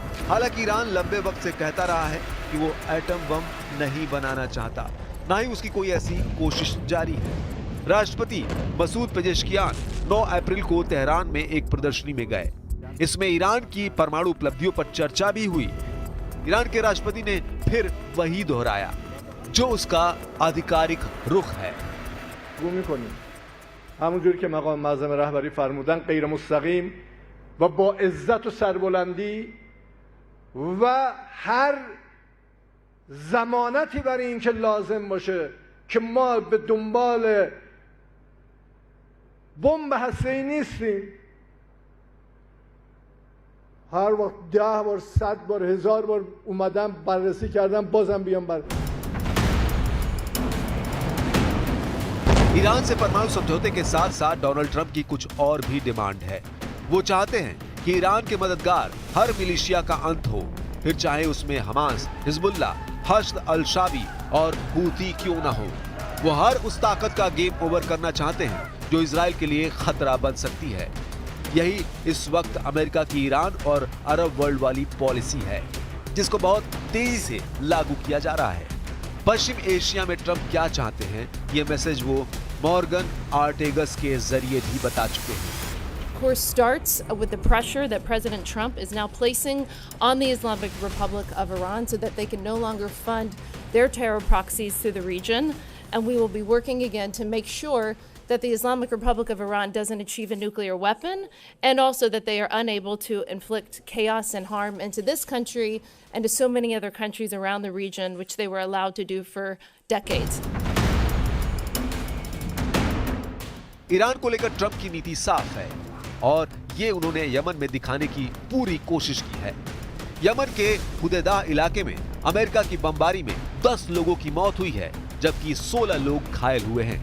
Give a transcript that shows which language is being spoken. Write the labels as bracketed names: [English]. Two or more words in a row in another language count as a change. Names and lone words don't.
[Hindi] हालांकि ईरान लंबे वक्त से कहता रहा है कि वो एटम बम नहीं बनाना चाहता, ना ही उसकी कोई ऐसी कोशिश जारी है। राष्ट्रपति मसूद पेजेश्कियान 9 अप्रैल को तेहरान में एक प्रदर्शनी में गए। इसमें ईरान की परमाणु उपलब्धियों पर चर्चा भी हुई। ईरान के राष्ट्रपति ने फिर वही दोहराया जो उसका आधिकारिक रुख है। [Persian] همونجوری که مقام معظم رهبری فرمودن غیر مستقیم و با عزت و سربلندی و هر ضمانتی برای اینکه لازم باشه که ما به دنبال بمب هسته‌ای نیستیم. هر وقت 10 بار 100 بار 1000 بار اومدم بررسی کردم بازم بیام [Hindi] ईरान से परमाणु समझौते के साथ साथ डोनाल्ड ट्रंप की कुछ और भी डिमांड है। वो चाहते हैं कि ईरान के मददगार हर मिलिशिया का अंत हो, फिर चाहे उसमें हमास, हिजबुल्ला, हश्द अल शाबी और हूती क्यों ना हो। वो हर उस ताकत का [English] game over [Hindi] करना चाहते हैं जो इजराइल के लिए खतरा बन सकती है। यही इस वक्त अमेरिका की ईरान और [English] Arab world [Hindi] वाली पॉलिसी है, जिसको बहुत तेजी से लागू किया जा रहा है। पश्चिम एशिया में ट्रंप क्या चाहते हैं, ये मैसेज वो मॉर्गन आर्टेगस के जरिए भी बता चुके हैं। [English] Of course, starts with the pressure that President Trump is now placing on the Islamic Republic of Iran so that they can no longer fund their terror proxies through the region. And we will be working again to make sure that the Islamic Republic of Iran doesn't achieve a nuclear weapon, and also that they are unable to inflict chaos and harm into this country and to so many other countries around the region, which they were allowed to do for decades. [Hindi] ईरान को लेकर ट्रंप की नीति साफ है और ये उन्होंने यमन में दिखाने की पूरी कोशिश की है। यमन के हुदैदा इलाके में अमेरिका की बमबारी में 10 लोगों की मौत हुई है, जबकि 16 लोग घायल हुए हैं।